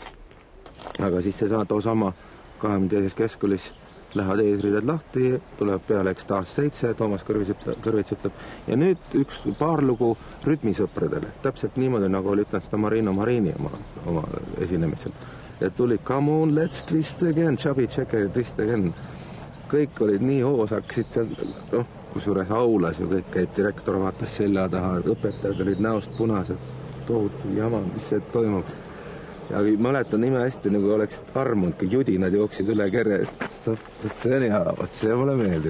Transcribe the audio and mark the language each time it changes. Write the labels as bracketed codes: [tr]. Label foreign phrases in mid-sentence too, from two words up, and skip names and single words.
[et] Aga siis see sama 22. keskkoolis lähevad eesriided lahti, tuleb peale Ekstaas 7, Toomas Kõrvits ütleb ja nüüd paar lugu rütmisõpradele. Täpselt niimoodi, nagu oli ütlenud seda Marino Marini oma esinemisel. Ja tuli [en] Come on, let's twist again, Chubby Checker, twist again. [et] Kõik olid nii hoosaksid seal, kusjuures aulas ju kõik käib, direktor vaatas selja taha, õpetajad olid näost punased, tohutu jama, mis see toimub. Ja mäletan nime hästi, nagu oleksid armunud, kui judinad jooksid üle kerre, see on hea, see mulle meeldib.